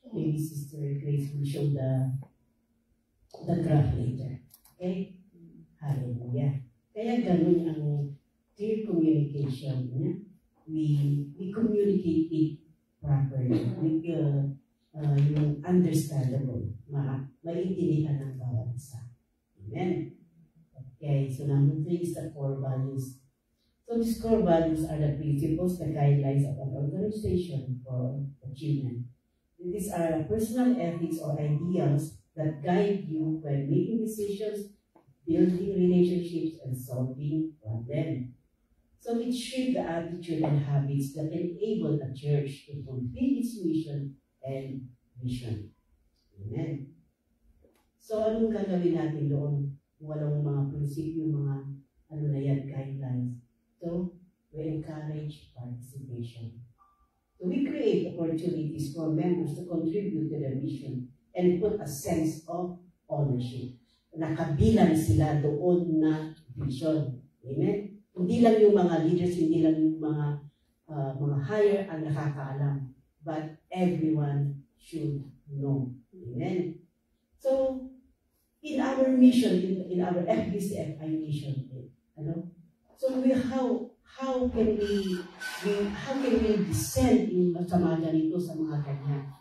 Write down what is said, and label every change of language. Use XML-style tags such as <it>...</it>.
<en>Maybe Sister Grace will show the graph later. Okay? Hallelujah.</en> <tl>Kaya ganun ang clear communication.</tl> <en>We communicate it properly.</en> <tl>Yung understandable. Maintindihan ng bawat isa.</tl> <en>Amen? Okay, so number 3 is the core values. So these core values are the principles, the guidelines of an organization for achievement. These are personal ethics or ideals that guide you when making decisions, building relationships, and solving problems. So it shapes the attitude and habits that enable a church to fulfill its mission and vision.</en> <tl>Amen. So anong gagawin natin doon? Walang mga prinsipyo, mga guidelines.</tl> <en>So we encourage participation. So we create opportunities for members to contribute to the mission and put a sense of ownership.</en> <tl>Nakabilang sila doon na vision. Amen? Hindi lang yung mga leaders, hindi lang yung mga higher ang nakakaalam.</tl> <en>But everyone should know. Amen? So, in our mission, in our FBCFI mission, so how can we descend</en> <tl>sa mga ganito, sa mga ganyan?</tl>